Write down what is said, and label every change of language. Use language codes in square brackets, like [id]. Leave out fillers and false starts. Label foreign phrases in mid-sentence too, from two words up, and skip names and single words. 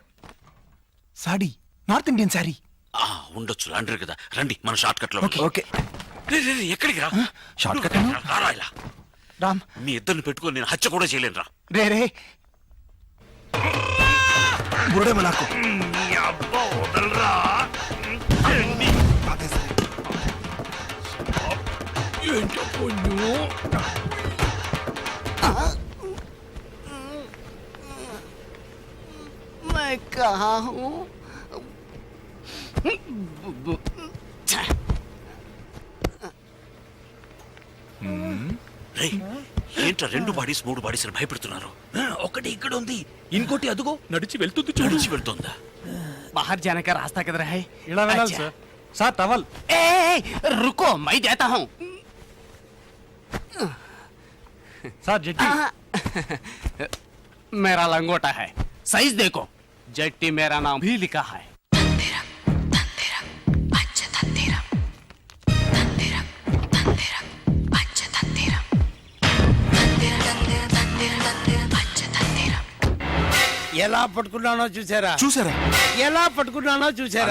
[te] సాడీ, [en] North Indian [te] సారీ. ఉండొచ్చు, అంటారు కదా. రండి మన షార్ట్ కట్ లో. ఓకే. ఎక్కడికి రా? షార్ట్ కట్ నువ్వు రారా ఇలా. రామ్, మీ ఇద్దరిని పెట్టుకొని నేను హత్య కూడా చేయలేను రా. రే రే బుడేమ నాకు. [hi] मैं कहा हूँ [te] రేయ్, ఏంట్రా రెండు బాడీస్ మూడు బాడీస్ అని భయపెడుతున్నారు? ఒకటి ఇక్కడ ఉంది, ఇంకోటి అదుగో నడిచి వెళ్తుంది చూడు. నడిచి వెళ్తుందా? [hi] बाहर जाने का रास्ता किधर है? [te] సార్. సార్ టవల్. [hi] रुको, मैं देता हूँ. [te] సార్ జెట్టి. [hi] मेरा लंगोटा है, साइज देखो. जट्टी मेरा नाम भी लिखा है. [te] ఎలా పట్టుకున్నానో చూసారా? చూసారా? ఎలా పట్టుకున్నానో చూసారా?